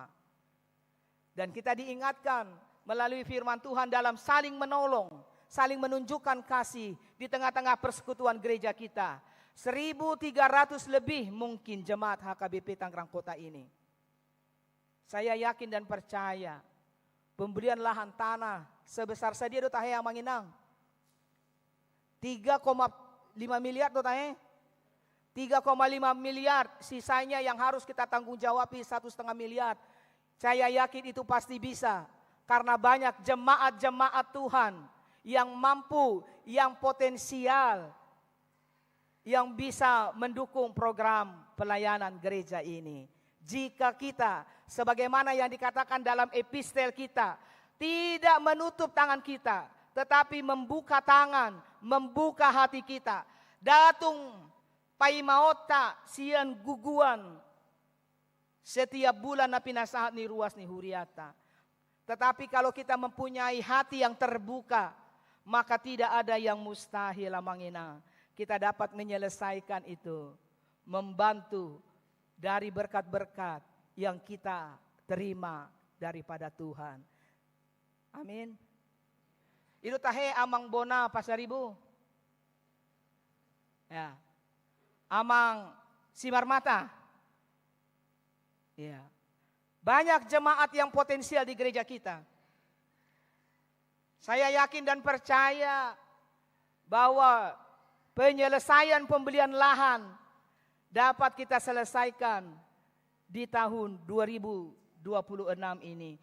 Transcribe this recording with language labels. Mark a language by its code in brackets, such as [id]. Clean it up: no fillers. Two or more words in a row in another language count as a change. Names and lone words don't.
[id] Dan kita diingatkan melalui firman Tuhan dalam saling menolong, saling menunjukkan kasih di tengah-tengah persekutuan gereja kita. 1.300 lebih mungkin jemaat HKBP Tangerang Kota ini. Saya yakin dan percaya pembelian lahan tanah sebesar sedia [bbc] do tahe Amanginang. 3,5 miliar do tahe. [id] 3,5 miliar sisanya yang harus kita tanggung jawabi 1,5 miliar. Saya yakin itu pasti bisa. Karena banyak jemaat-jemaat Tuhan yang mampu, yang potensial, yang bisa mendukung program pelayanan gereja ini. Jika kita, sebagaimana yang dikatakan dalam epistel kita, tidak menutup tangan kita, tetapi membuka tangan, membuka hati kita. [bbc] Datung paimaota sian guguan setiap bulan na pinasahat ni ruas ni huriata. [id] Tetapi kalau kita mempunyai hati yang terbuka, maka tidak ada yang mustahil Amangina. Kita dapat menyelesaikan itu, membantu dari berkat-berkat yang kita terima daripada Tuhan. Amin. [bbc] Itu tahe amang bona pasaribu. [id] Ya. Amang simarmata. Ya. Banyak jemaat yang potensial di gereja kita. Saya yakin dan percaya bahwa penyelesaian pembelian lahan dapat kita selesaikan di tahun 2026 ini.